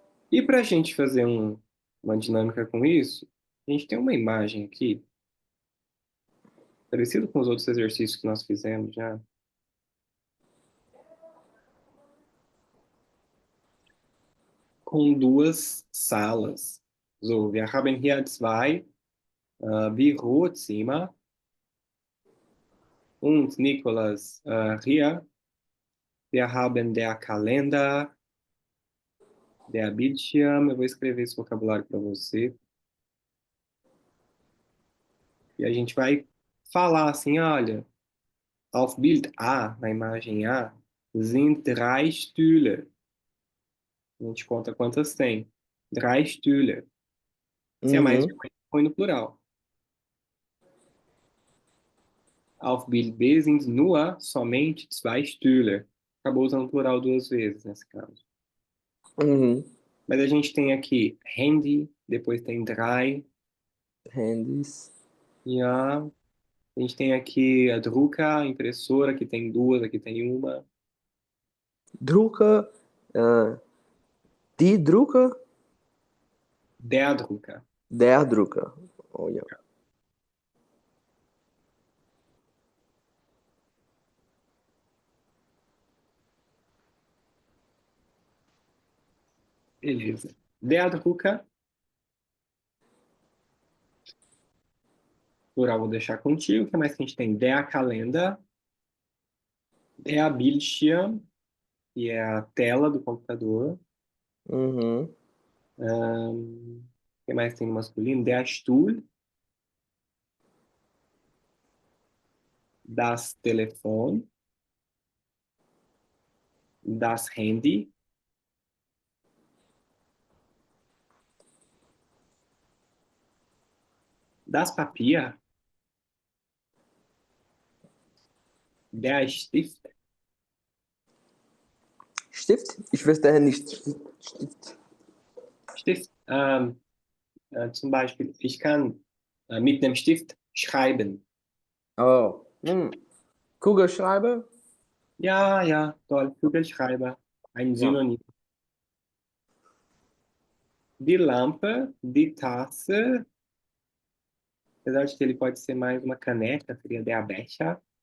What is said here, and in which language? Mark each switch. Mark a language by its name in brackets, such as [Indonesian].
[Portuguese] E para a gente fazer uma dinâmica com isso, a gente tem uma imagem aqui, parecido com os outros exercícios que nós fizemos já, com duas salas. [German] So, wir haben hier zwei Bürozimmer und Nicolas hier. Wir haben der Kalender, der Bildschirm. [Portuguese] Eu vou escrever esse vocabulário para você. E a gente vai falar assim, olha, [German] auf Bild A, [Portuguese] na imagem A, [German] sind drei Stühle. [Portuguese] A gente conta quantas tem. [German] Drei Stühle. [Portuguese] Se é mais de Uhum, um, põe no plural. [German] Auf Bild B sind nur [Portuguese] somente [German] zwei Stühle. [Portuguese] Acabou usando o plural duas vezes nesse caso. uhum. Mas a gente tem aqui Handy, depois tem drei. [German] Handys. [Portuguese] E a gente tem aqui a Drucker, a impressora, que tem duas, aqui tem uma. [German] Drucker. Ah, die Drucker. Der Drucker. Der Drucker. Olha. [Portuguese] Beleza. [German] Der Drucker, [Portuguese] plural vou deixar contigo. O que mais que a gente tem? [German] Der Kalender, der Bildschirm, [Portuguese] que é a tela do computador. Uhum, O que mais tem no masculino? [German] Der Stuhl, das Telefon, das Handy, das Papier, der Stift. Stift? Ich wüsste nicht. Stift. Stift, zum Beispiel, ich kann mit dem Stift schreiben. Oh. Kugelschreiber? Ja, ja, toll, Kugelschreiber, ein Ja. Synonym. Die Lampe, die Tasse, [Portuguese] apesar de que ele pode ser mais uma caneca, seria [German] der Becher,